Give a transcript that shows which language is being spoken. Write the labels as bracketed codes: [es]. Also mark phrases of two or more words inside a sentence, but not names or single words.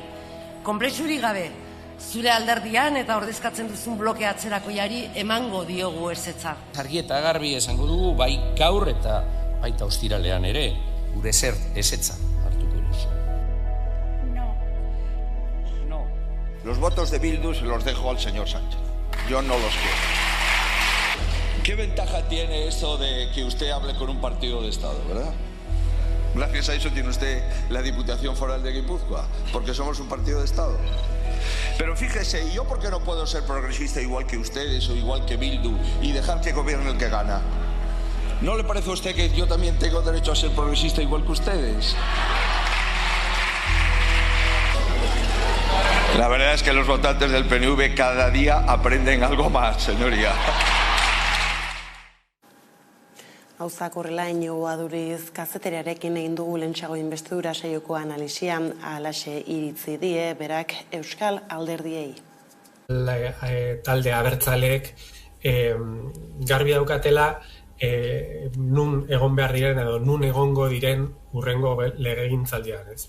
[eu] Konplexurik gabe, zure alderdian eta ordezkatzen duzun bloke atzerakoiari emango diogu ezetza. Argi eta garbi esango dugu, bai gaur eta baita ostiralean ere, gure ezetza hartuko duzu. [es] No. Los votos de Bildu se los dejo al señor Sánchez. Yo no los quiero. ¿Qué ventaja tiene eso de que usted hable con un partido de Estado, verdad? Gracias a eso tiene usted la Diputación Foral de Guipúzcoa, porque somos un partido de Estado. Pero fíjese, ¿yo por qué no puedo ser progresista igual que ustedes o igual que Bildu y dejar que gobierne el que gana? ¿No le parece a usted que yo también tengo derecho a ser progresista igual que ustedes? La verdad es que los votantes del PNV cada día aprenden algo más, señoría. [eu] Gauzak horrela Iñigo Aduriz kazetariarekin egin dugu lehentxeago inbestidura saioko analisia, halaxe iritzi die berak Euskal Alderdiei. Talde abertzaleek garbi daukatela nun egon behar diren edo nun egongo diren hurrengo legegintzaldian, ez?